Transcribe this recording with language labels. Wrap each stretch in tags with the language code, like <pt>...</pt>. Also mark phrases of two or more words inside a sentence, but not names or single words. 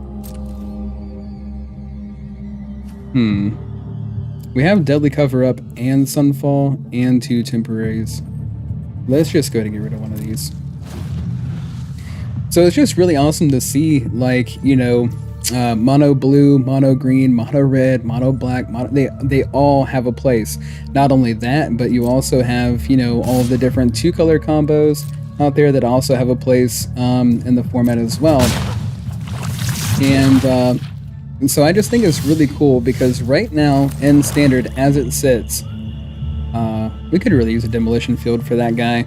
<en>We have Deadly Cover Up and Sunfall and 2 temporaries. Let's just go ahead and get rid of one of these. So it's just really awesome to see, like, you know, mono blue, mono green, mono red, mono black, they all have a place. Not only that, but you also have, you know, all of the different 2-color combos out there that also have a place in the format as well. And so I just think it's really cool because right now in Standard as it sits, we could really use a Demolition Field for that guy.</en>